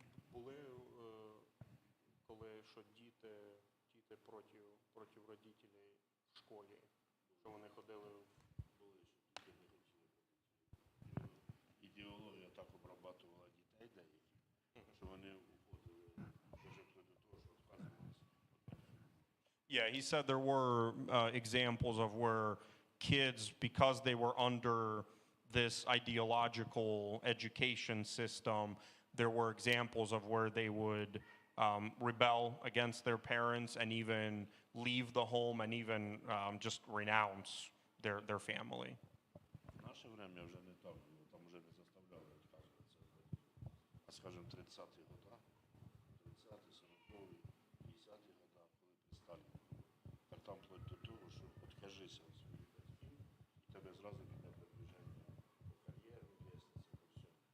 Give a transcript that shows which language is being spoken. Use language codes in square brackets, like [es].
[uk] Були коли що діти проти родителей в школі, що вони ходили, Були, що діти не хотіли ходити. Ідеологія так обрабатувала дітей деяких, що вони уходили вже вплоть до того, що відказувалися. [en] Yeah, he said there were examples of where kids, because they were under this ideological education system, there were examples of where they would rebel against their parents and even leave the home and even just renounce their family. [uk] В наше время вже не так було, там вже не заставляли відказуватися. А скажімо, 30-ті года, 30-ті, 40-ті, 50-ті года, коли при Сталіні було, так там вплоть до того, що відкажися від своїх батьків, і тебе зразу піде продвиження по кар'єрі, лестниці, по всьому.